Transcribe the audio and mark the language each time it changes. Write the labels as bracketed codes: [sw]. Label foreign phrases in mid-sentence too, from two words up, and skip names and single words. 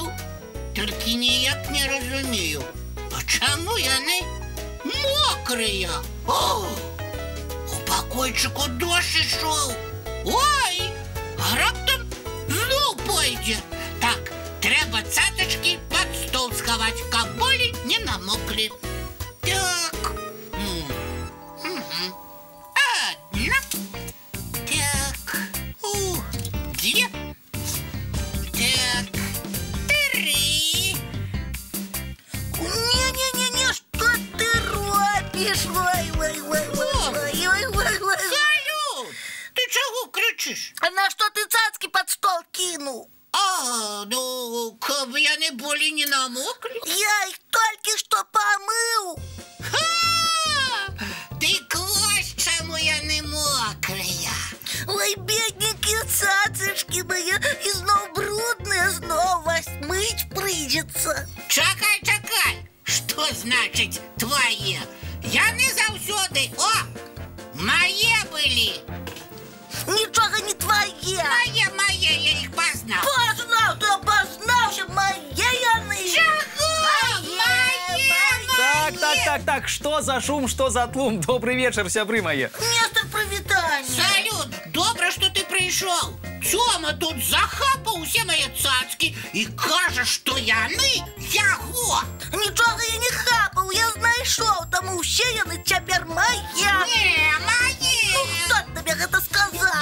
[be] Толькі ніяк не разумею, а чаму яны мокрыя? У пакойчыку дождж ішоў. Ой, а раптам зноў пойдзе. Так, трэба цацачкі пад стол схаваць, каб болей не намоклі. [ru] Так. Одна. Так. 2. Так. 3. Не-не-не, что ты робишь? Ой. [be] Салют! Ты чаго крычыш? [ru] А на что ты цацки под стол кинул? [be] Ну, каб яны болей не намоклі. [ru] Я их только что помыл. [be] Дык вось чаму яны мокрыя. [ru] Ой, бедненькие цацочки мои, и снова брудные, снова вас мыть придется. [be] Чакай, чакай, што значыць твае? Яны заўсёды, мае былі. [ru] Ничего не твое. [be] Мае, я их пазнаў. [ru] Познал, ты обознался, мои яны. Так, что за шум, что за тлум? Добрый вечер, сябры мои. Место привитания. [be] Салют, добра, што ты прыйшоў. Цёма тут захапаў усе мае цацкі і кажа, што яны яго. Нічога я не хапаў, я знайшоў, таму ўсе яны цяпер мае. Не, мае. Ну, хто табе гэта сказаў?